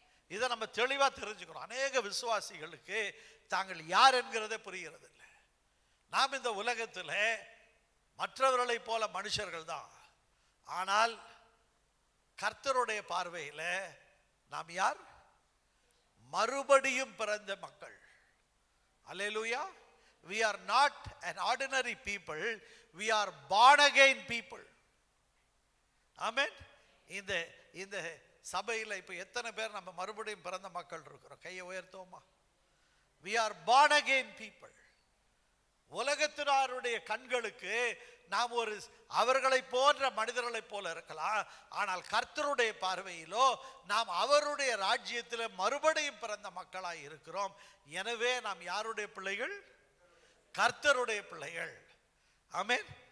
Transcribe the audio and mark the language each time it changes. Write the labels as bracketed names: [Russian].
[Tamil] இதை நம்ம தெளிவா தெரிஞ்சுக்கணும். அநேக விசுவாசிகளுக்கு தாங்கள் யார் என்கிறதே புரிகிறது இல்லை. நாம் இந்த உலகத்தில் மற்றவர்களை போல மனுஷர்கள் தான், ஆனால் கர்த்தருடைய பார்வையில் நாம் யார்? மறுபடியும் பிறந்த மக்கள். அல்லேலூயா. [English] we are not an ordinary people, we are born again people. [Tamil] ஆமென். இந்த இந்த சபையில் இப்போ எத்தனை பேர் நம்ம மறுபடியும் பிறந்த மக்கள் இருக்கிறோம்? கையை உயர்த்துவோமா? [English] we are born again people. [Tamil] உலகத்தினருடைய கண்களுக்கு நாம் ஒரு அவர்களை போன்ற மனிதர்களை போல இருக்கலாம், ஆனால் கர்த்தருடைய பார்வையிலோ நாம் அவருடைய ராஜ்யத்தில் மறுபடியும் பிறந்த மக்களாய் இருக்கிறோம். எனவே நாம் யாருடைய பிள்ளைகள்? கர்த்தருடைய பிள்ளைகள். ஆமென்.